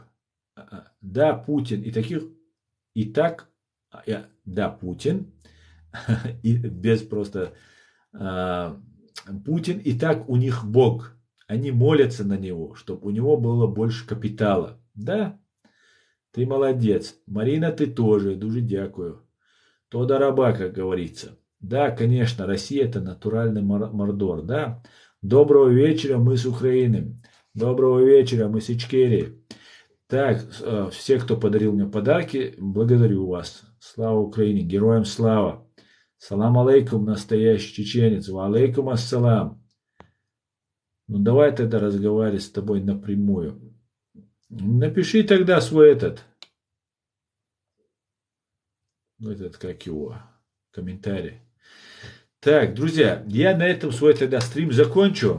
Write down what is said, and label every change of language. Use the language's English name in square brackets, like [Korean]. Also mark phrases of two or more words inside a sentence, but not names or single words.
[Russian] Да, Путин, и таких, и так, да, Путин, и без просто, Путин, и так у них Бог. Они молятся на него, чтобы у него было больше капитала. Да, ты молодец. Марина, ты тоже, [Ukrainian] дуже дякую. [Russian] То раба, как говорится. Да, конечно, Россия это натуральный мордор, да. Доброго вечера, мы с Украины. Доброго вечера, мы с Ичкерии. Так, все, кто подарил мне подарки, благодарю вас. Слава Украине, героям слава. [Arabic] سلام عليكم, [Russian] настоящий чеченец. [Arabic] وعليكم السلام. [Russian] Ну давай тогда разговаривать с тобой напрямую. Напиши тогда свой этот как его, комментарий. Так, друзья, я на этом свой тогда стрим закончу.